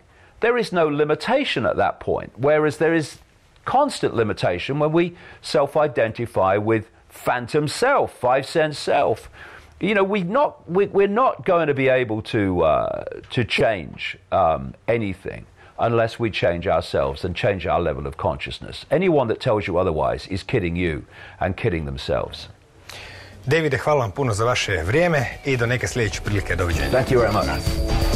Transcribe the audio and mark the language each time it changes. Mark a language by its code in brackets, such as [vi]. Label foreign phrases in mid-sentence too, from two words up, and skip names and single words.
[en] There is no limitation at that point, whereas there is constant limitation when we self-identify with phantom self, five-sense self. We're not going to be able to change anything unless we change ourselves and change our level of consciousness. Anyone that tells you otherwise is kidding you and kidding themselves. [bs] Davide, hvala vam puno za vaše vrijeme i do neke sljedeće prilike. Doviđenja. [en] Thank you very much.